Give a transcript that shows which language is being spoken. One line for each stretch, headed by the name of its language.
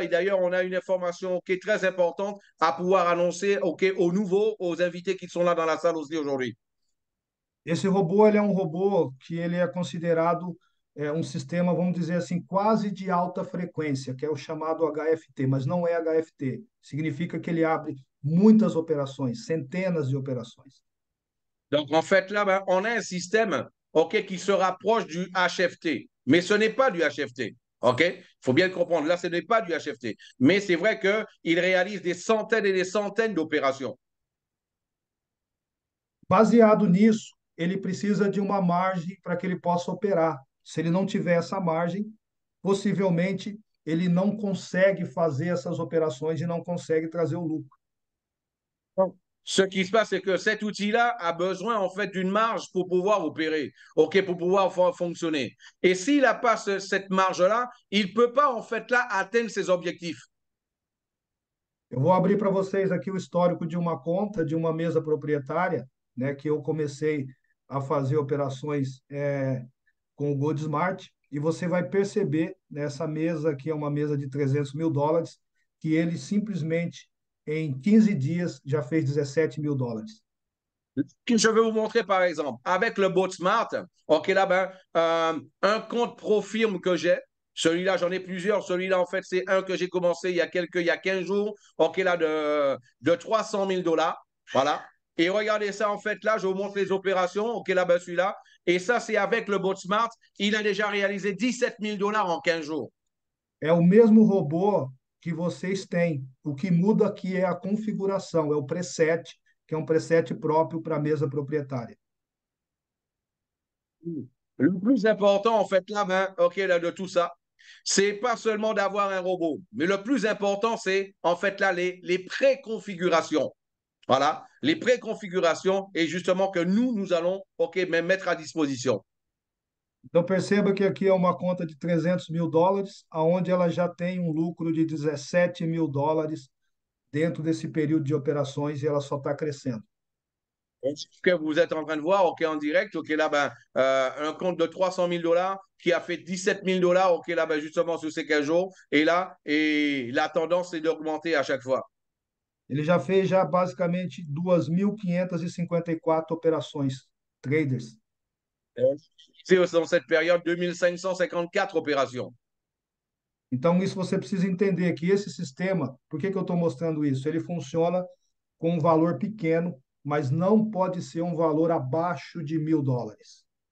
French: Et d'ailleurs, on a une information, OK, très importante à pouvoir annoncer, OK, aux nouveaux, aux invités qui sont là dans la salle aussi aujourd'hui.
Portuguese: Esse robô, ele é um robô que ele é considerado um sistema, vamos dizer assim, quase de alta frequência, que é o chamado HFT, mas não é HFT. Significa que ele abre muitas operações, centenas de operações.
French: Donc, en fait, là, on a un système OK, qui se rapproche du HFT, mais ce n'est pas du HFT. OK? Il faut bien le comprendre. Là, ce n'est pas du HFT. Mais c'est vrai qu'il réalise des centaines et des centaines d'opérations.
Portuguese: Baseado nisso, ele precisa de uma margem para que ele possa operar. Se ele não tiver essa margem, possivelmente ele não consegue fazer essas operações e não consegue trazer o lucro.
French: Ce qui se passe, c'est que cet outil-là a besoin en fait d'une marge pour pouvoir opérer, OK, pour pouvoir fonctionner. Et s'il n'a pas cette marge-là, il ne peut pas en fait là atteindre ses objectifs.
Portuguese: Eu vou abrir para vocês aqui o histórico de uma conta, de uma mesa proprietária, né, que eu comecei a fazer operações com o Gold Smart, e você vai perceber nessa mesa aqui, é uma mesa de 300 mil dólares, que ele simplesmente, em 15 dias, já fez 17 mil dólares.
French: Je vais vous montrer par exemple, avec le Bot Smart, OK, là, un compte pro firme que j'ai, celui-là, j'en ai plusieurs. Celui-là, en fait, c'est un que j'ai commencé il y a 15 jours, OK, là, de 300 000 dollars. Voilà. Et regardez ça, en fait, là, je vous montre les opérations, OK, là, celui-là. Et ça, c'est avec le Bot Smart. Il a déjà réalisé 17 000 dollars en 15 jours.
Portuguese: É o mesmo robô que vocês têm. O que muda aqui é a configuração, é o preset, que é um preset próprio para a mesa proprietária.
French: Le plus important, en fait, là, OK, là, de tout ça, c'est pas seulement d'avoir un robot, mais le plus important, c'est en fait là les préconfigurations. Voilà, les préconfigurations et justement que nous allons OK, mais mettre à disposition.
Portuguese: Então perceba que aqui é uma conta de 300 mil dólares, aonde ela já tem um lucro de 17 mil dólares dentro desse período de operações e ela só está crescendo.
French: Ce que vous êtes en train de voir, OK, en direct, OK, là, un compte de 300 000 dollars qui a fait 17 000 dollars, OK, là, justement, sur ces 15 jours. Et là, et la tendance, c'est d'augmenter à chaque fois.
Portuguese: Ele já fez já basicamente 2.554 operações traders.
French: C'est dans cette période 2554 opérations.
Portuguese: Então, isso você precisa entender que esse sistema, por que que eu estou mostrando isso? Ele funciona com um valor pequeno, mas não pode ser um valor abaixo de 1.000 dólares.